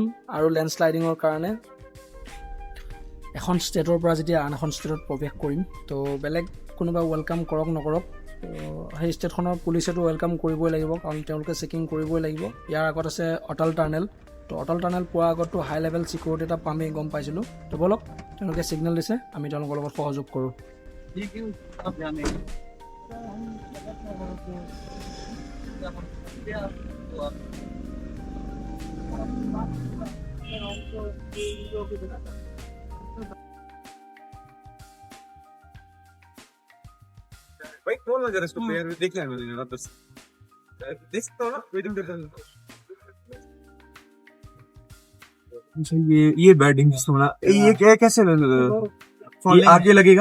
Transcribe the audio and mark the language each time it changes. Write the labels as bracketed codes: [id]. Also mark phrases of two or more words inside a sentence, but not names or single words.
[as] আৰু লেণ্ডশ্লাইডিঙৰ কাৰণে এখন ষ্টেটৰ পৰা যেতিয়া আন এখন ষ্টেটত প্ৰৱেশ কৰিম তো বেলেগ কোনোবা ৱেলকাম কৰক নকৰক সেই ষ্টেটখনৰ পুলিচেতো ৱেলকাম কৰিবই লাগিব কাৰণ তেওঁলোকে চেকিং কৰিবই লাগিব ইয়াৰ আগত আছে অটল টানেল তো অটল টানেল পোৱাৰ আগতো [en] high level security [as] এটা পামেই গম পাইছিলোঁ তো বলক তেওঁলোকে ছিগনেল দিছে আমি তেওঁলোকৰ লগত সহযোগ কৰোঁ [hi] भाई कौन लगा इसको प्लेयर देखना है मैंने बस देख सकता हूँ ना वेटिंग करता हूँ अच्छा ये बैटिंग थोड़ा ये क्या कैसे ये आगे लगेगा